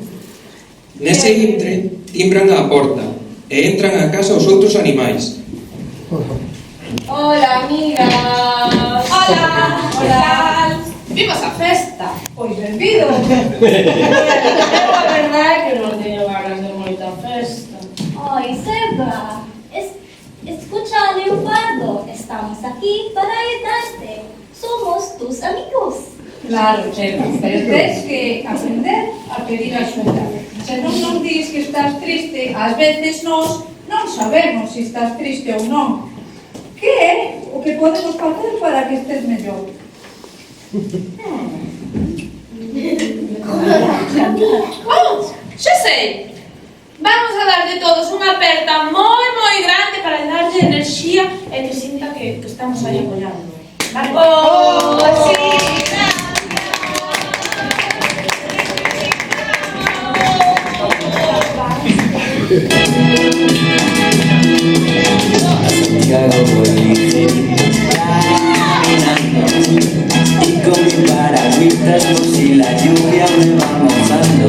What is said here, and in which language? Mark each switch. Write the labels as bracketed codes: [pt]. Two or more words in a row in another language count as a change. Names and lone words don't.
[gl] Nese intre, timbran á porta e entran a casa os outros animais. [es] Hola, amigas. Hola. Hola. [gl] Vimos a festa. Pois benvido. Eu a verdade é que non teño ganas de moita festa. [es] Ay, Zebra, escucha, Leopardo, estamos aquí para ayudarte. Somos tus amigos. [gl] Claro, pero tens que aprender a pedir axuda. Se non dis que estás triste, ás veces nós non sabemos se estás triste ou non. Que é o que podemos facer para que estés mellor? Oh, xa sei. Vamos a darlle todos unha aperta moi grande para darlle enerxía e que sinta que estamos aí apoyando. Vale? Oh, [es] sí, Santiago voy ligerito caminando y con mi paragüitas por si la lluvia me va mojando.